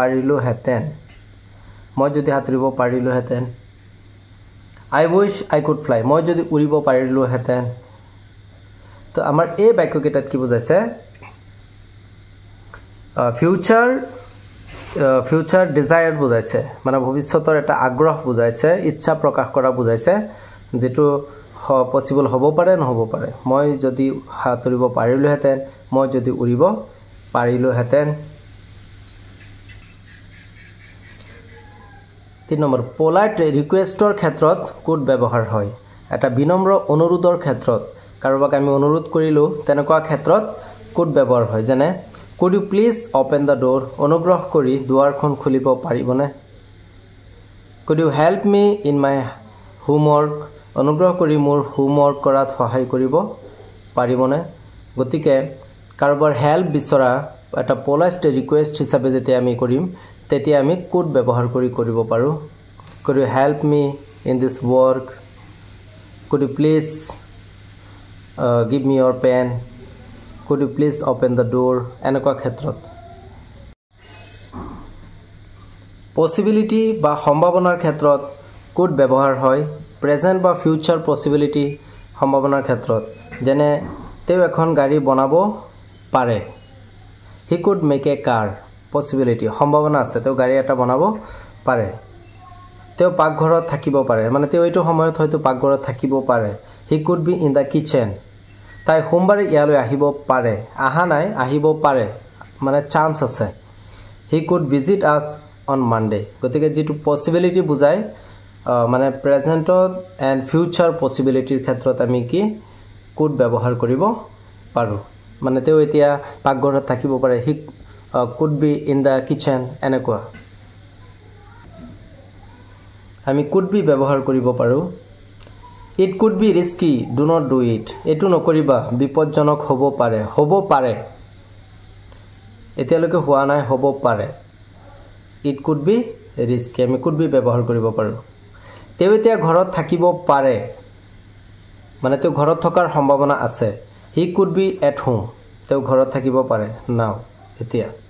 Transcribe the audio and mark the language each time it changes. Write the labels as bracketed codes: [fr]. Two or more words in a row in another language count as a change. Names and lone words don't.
[as] পাৰিলোহেঁতেন [en] I wish I could fly [as] মই যদি উৰিব পাৰিলোহেঁতেন তো আমাৰ এই বাক্যকেইটাত কি বুজাইছে [en] future desire [as] বুজাইছে মানে ভৱিষ্যতৰ এটা আগ্ৰহ বুজাইছে ইচ্ছা প্ৰকাশ কৰা বুজাইছে যেটো পসিবল হ'ব পাৰে নহ'ব পাৰে মই যদি সাঁতুৰিব পাৰিলোহেঁতেন মই যদি উৰিব পাৰিলোহেঁতেন 3 নম্বৰ [en] polite requestৰ [as] ক্ষেত্ৰত কুড ব্যৱহাৰ হয় এটা বিনম্ৰ অনুৰোধৰ ক্ষেত্ৰত কাৰোবাক আমি অনুৰোধ কৰিলো তেনেকুৱা ক্ষেত্ৰত কুড ব্যৱহাৰ হয় যেনে [en] could you please open the door [as] অনুগ্ৰহ কৰি দুৱাৰখন খুলিব পাৰিবনে [en] could you help me in my homework [as] অনুগ্ৰহ কৰি মোৰ হোমৱৰ্ক কৰাত সহায় কৰিব পাৰিবনে গতিকে কাৰোবাৰ হেল্প বিচৰা এটা পোলাইট ৰিকুৱেষ্ট হিচাপে যেতিয়া আমি কৰিম তেতিয়া আমি কুড ব্যৱহাৰ কৰিব পাৰোঁ [en] could you help me in this work could you please give me your pen could you please open the door [as] এনেকুৱা ক্ষেত্ৰত পসিবিলিটি বা সম্ভাৱনাৰ ক্ষেত্ৰত কুড ব্যৱহাৰ হয় প্ৰেজেন্ট বা [en] future possibility [as] সম্ভাৱনাৰ ক্ষেত্ৰত যেনে তেও এখন গাড়ী বনাব পাৰে [en] he could make a car [as] পসিবিলিটি সম্ভাৱনা আছে তেও গাড়ী এটা বনাব পাৰে তেও পাকঘৰত থাকিব পাৰে মানে তেও এইটো সময়ত হয়তো পাকঘৰত থাকিব পাৰে [en] he could be in the kitchen [as] তাই সোমবাৰে ইয়ালৈ আহিব পাৰে আহা নাই আহিব পাৰে মানে চান্স আছে [en] he could visit us on Monday [as] গতিকে যেটো পসিবিলিটি বুজাই মানে প্ৰেজেন্টত এন্ড ফিউচাৰ পসিবিলিটিৰ ক্ষেত্ৰত আমি কি কুড ব্যৱহাৰ কৰিব পাৰো মানে তেও এতিয়া পাকঘৰত থাকিব পাৰে [en] he could be in the kitchen [as] এনেকুৱা আমি [en] could be [as] ব্যৱহাৰ কৰিব পাৰো [en] it could be risky do not do it [as] এটো নকৰিবা বিপদজনক হ'ব পাৰে এতিয়ালৈকে হোৱা নাই হ'ব পাৰে [en] it could be risky [as] আমি [en] could be [as] ব্যৱহাৰ কৰিব পাৰো তেও এতিয়া ঘৰত থাকিব পাৰে মানে তেও ঘৰত থকাৰ সম্ভাৱনা আছে [en] he could be at home [as] তেও ঘৰত থাকিব পাৰে now এতিয়া